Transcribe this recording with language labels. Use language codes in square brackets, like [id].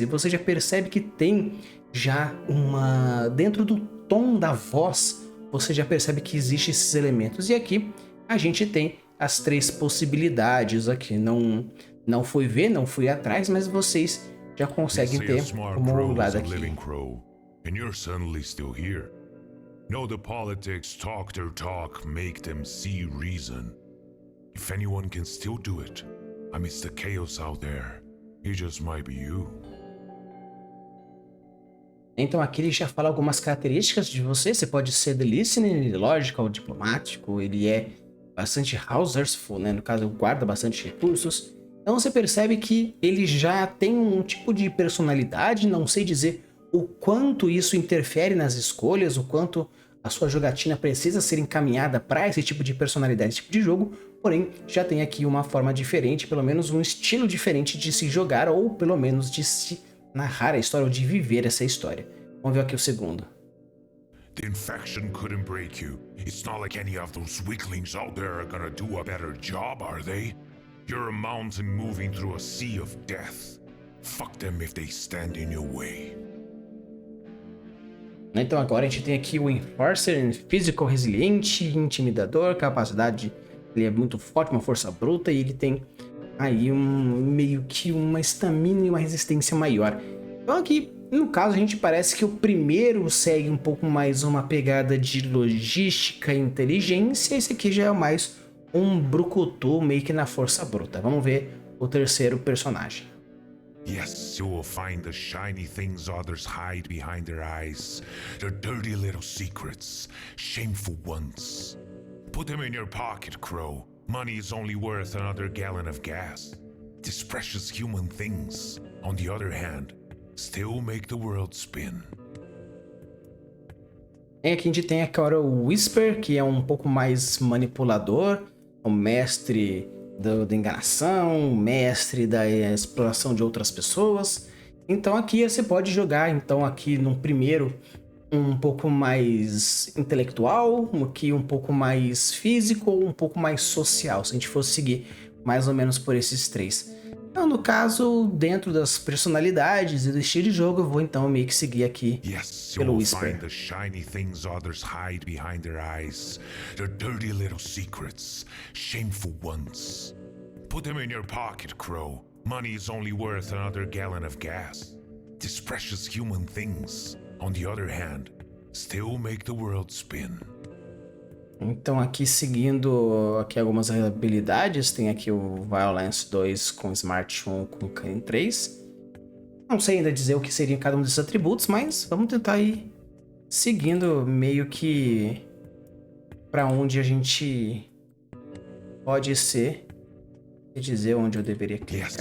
[pt] E você já percebe que tem já uma... dentro do tom da voz, você já percebe que existem esses elementos. E aqui a gente tem as três possibilidades aqui. Não fui ver, não fui atrás, mas vocês já conseguem ter uma olhada aqui. [en] And you're suddenly still here. No, the politics talk their talk, make them see reason. If anyone can still do it, amidst the chaos out there, it just might be you. [pt] Então aqui ele já fala algumas características de você. Você pode ser [en] the listening, [pt] logical, diplomático. Ele é bastante resourceful, né? No caso, guarda bastante recursos. Então você percebe que ele já tem um tipo de personalidade, não sei dizer o quanto isso interfere nas escolhas, o quanto a sua jogatina precisa ser encaminhada para esse tipo de personalidade, esse tipo de jogo, porém já tem aqui uma forma diferente, pelo menos um estilo diferente de se jogar, ou pelo menos de se narrar a história, ou de viver essa história. Vamos ver aqui o segundo. [en] The infection couldn't break you. It's not like any of those weaklings out there are gonna do a better job, are they? You're a mountain moving through a sea of death. Fuck them if they stand in your way. [pt] Então agora a gente tem aqui o Enforcer, Physical Resiliente, Intimidador, capacidade, ele é muito forte, uma força bruta e ele tem aí meio que uma estamina e uma resistência maior. Então aqui, no caso, a gente parece que o primeiro segue um pouco mais uma pegada de logística e inteligência, esse aqui já é mais um brucutu meio que na força bruta. Vamos ver o terceiro personagem. [en] Yes, you will find the shiny things others hide behind their eyes. Their dirty little secrets, shameful ones. Put them in your pocket, Crow. Money is only worth another gallon of gas. These precious human things, on the other hand, still make the world spin. [pt] E aqui a gente tem agora o Whisper, que é um pouco mais manipulador, o mestre da enganação, mestre da exploração de outras pessoas. Então aqui você pode jogar então aqui no primeiro um pouco mais intelectual, aqui um pouco mais físico ou um pouco mais social, se a gente fosse seguir mais ou menos por esses três. Então, no caso, dentro das personalidades e do estilo de jogo, eu vou então meio que seguir aqui [en] Yes, [pt] pelo [en] you'll [pt] Whisper. [en] find the shiny things others hide behind their eyes. Their dirty little secrets, shameful ones. Put them in your pocket, Crow. Money is only worth another gallon of gas. These precious human things, on the other hand, still make the world spin. [pt] Então aqui seguindo aqui algumas habilidades, tem aqui o Violence 2 com Smart 1 com Cunning 3. Não sei ainda dizer o que seria cada um desses atributos, mas vamos tentar ir seguindo meio que para onde a gente pode ser e dizer onde eu deveria clicar